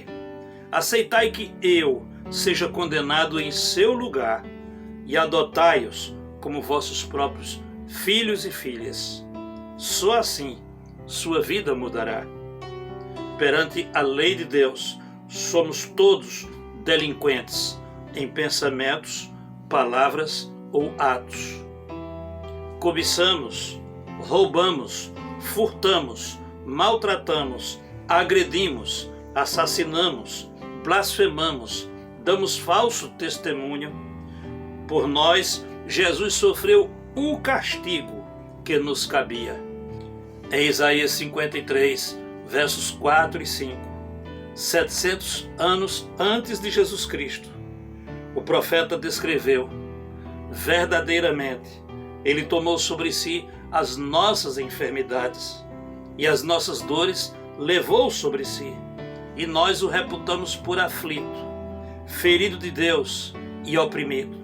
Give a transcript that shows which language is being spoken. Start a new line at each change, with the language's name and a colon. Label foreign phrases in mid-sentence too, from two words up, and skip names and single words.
Portuguese: Aceitai que eu seja condenado em seu lugar e adotai-os como vossos próprios filhos e filhas. Só assim sua vida mudará. Perante a lei de Deus, somos todos delinquentes em pensamentos, palavras ou atos. Cobiçamos, roubamos, furtamos, maltratamos, agredimos, assassinamos, blasfemamos, damos falso testemunho. Por nós, Jesus sofreu o castigo que nos cabia. Em Isaías 53, versos 4 e 5, 700 anos antes de Jesus Cristo, o profeta descreveu: verdadeiramente, ele tomou sobre si as nossas enfermidades e as nossas dores levou sobre si, e nós o reputamos por aflito, ferido de Deus e oprimido.